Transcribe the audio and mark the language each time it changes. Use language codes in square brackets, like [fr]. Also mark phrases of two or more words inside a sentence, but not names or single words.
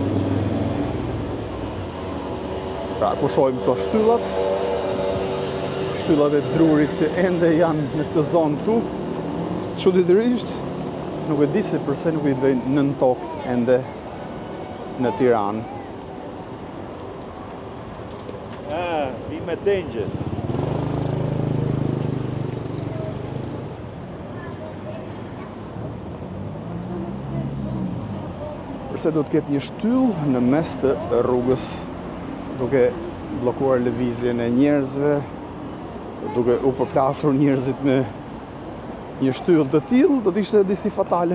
[sq] Pra, ku shohim këto shtyllat e drurit që ende janë në këtë zonë këtu. Çuditërisht, nuk e di se përse nuk i bëjnë nën tokë ende në Tiranë. [en] Be my danger. [sq] Përse do të ketë një shtyllë në mes të rrugës, duke bllokuar lëvizjen e njerëzve, duke u përplasur njerëzit me një shtyllë të tillë, do të ishte disi fatale.